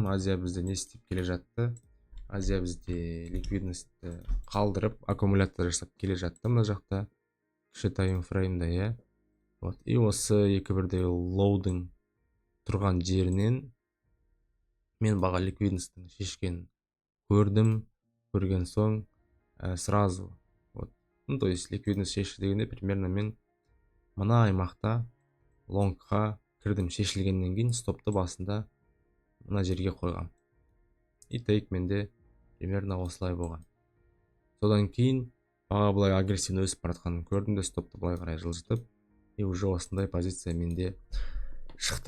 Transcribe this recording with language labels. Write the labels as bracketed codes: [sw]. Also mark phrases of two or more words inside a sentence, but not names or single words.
[kk] Азия бізде не істеп келе жатты? Азия бізде ликвидностьті қалдырып, аккумулятор жасап келе жатты мына жақта. Кіші таймфреймда, иә. [ru] Вот, и [kk] осы 2-1-де лоудың тұрған жерінен мен баға ликвидностьтің шешкенін көрген соң [ru] сразу, вот, то есть [kk] ликвидность шешті дегенде примерно мен мына аймақта лонгқа кірдім. Шешілгеннен кейін стопты басында мына жерге қойғам. И тейк менде примерно осылай болған. Содан кейін баға былай агрессивно өсіп баратқанын көрдім де стопты былай қарай жылжытып, [ru] и уже [kk] осындай позиция менде шықты.